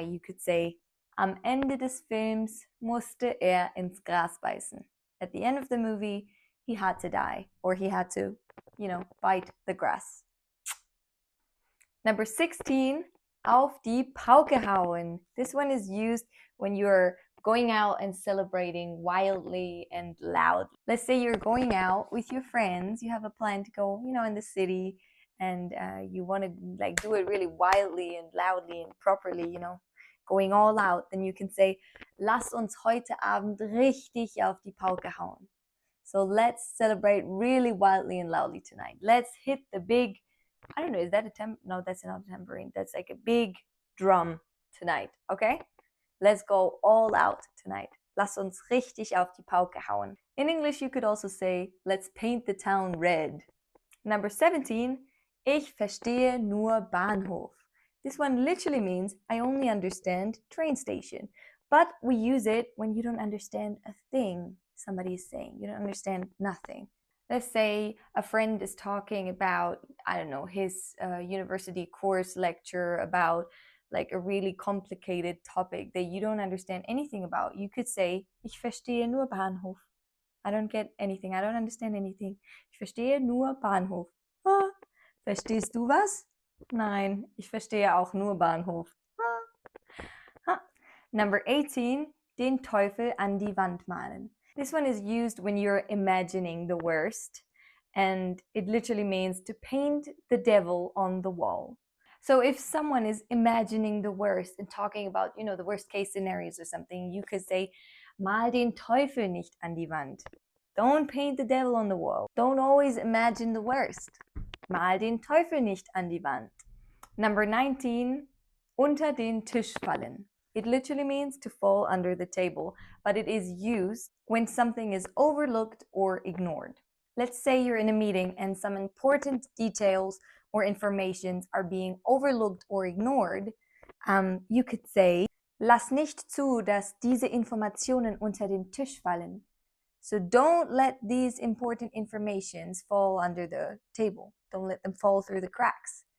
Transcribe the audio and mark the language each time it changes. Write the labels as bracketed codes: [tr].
[en] You could say, [de] am Ende des Films musste ins Gras beißen. [en] At the end of the movie, he had to die, or he had to, bite the grass. Number 16, [de] auf die Pauke hauen. [en] This one is used when you're going out and celebrating wildly and loud. Let's say you're going out with your friends. You have a plan to go, in the city, and you want to do it really wildly and loudly and properly, going all out. Then you can say, [de] lass uns heute Abend richtig auf die Pauke hauen. [en] So let's celebrate really wildly and loudly tonight. Let's hit the big, I don't know, is that a no, that's not a tambourine. That's like a big drum tonight, okay? Let's go all out tonight. [de] Lass uns richtig auf die Pauke hauen. [en] In English, you could also say, let's paint the town red. Number 17, [de] ich verstehe nur Bahnhof. [en] This one literally means I only understand train station. But we use it when you don't understand a thing somebody is saying. You don't understand nothing. Let's say a friend is talking about, his university course lecture about a really complicated topic that you don't understand anything about. You could say, [de] ich verstehe nur Bahnhof. [en] I don't get anything. I don't understand anything. [de] Ich verstehe nur Bahnhof. Ah, verstehst du was? Nein, ich verstehe auch nur Bahnhof. Ah. [en] Number 18, [de] den Teufel an die Wand malen. [en] This one is used when you're imagining the worst, and it literally means to paint the devil on the wall. So if someone is imagining the worst and talking about, the worst case scenarios or something, you could say, [de] mal den Teufel nicht an die Wand. [en] Don't paint the devil on the wall. Don't always imagine the worst. [de] Mal den Teufel nicht an die Wand. [en] Number 19, [de] unter den Tisch fallen. [en] It literally means to fall under the table, but it is used when something is overlooked or ignored. Let's say you're in a meeting and some important details or informations are being overlooked or ignored. You could say, [de] lass nicht zu, dass diese Informationen unter den Tisch fallen. [en] So don't let these important informations fall under the table. Don't let them fall through the cracks.